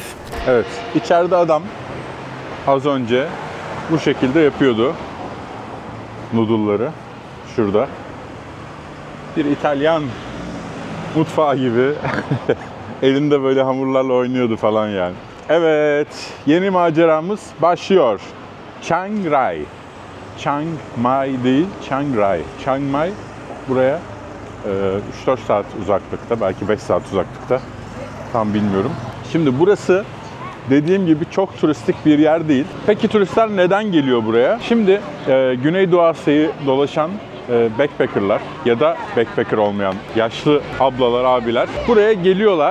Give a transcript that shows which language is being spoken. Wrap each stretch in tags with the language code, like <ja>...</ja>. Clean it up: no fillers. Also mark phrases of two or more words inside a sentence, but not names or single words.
<tr>Evet, içeride adam az önce bu şekilde yapıyordu noodle'ları. Şurada. Bir İtalyan mutfağı gibi elinde böyle hamurlarla oynuyordu falan yani. Evet, yeni maceramız başlıyor. Chiang Rai. Chiang Mai değil, Chiang Rai. Chiang Mai buraya 3-4 saat uzaklıkta, belki 5 saat uzaklıkta. Tam bilmiyorum. Şimdi burası dediğim gibi çok turistik bir yer değil. Peki turistler neden geliyor buraya? Şimdi Güneydoğu Asya'yı dolaşan backpackerlar ya da backpacker olmayan yaşlı ablalar, abiler buraya geliyorlar.</tr>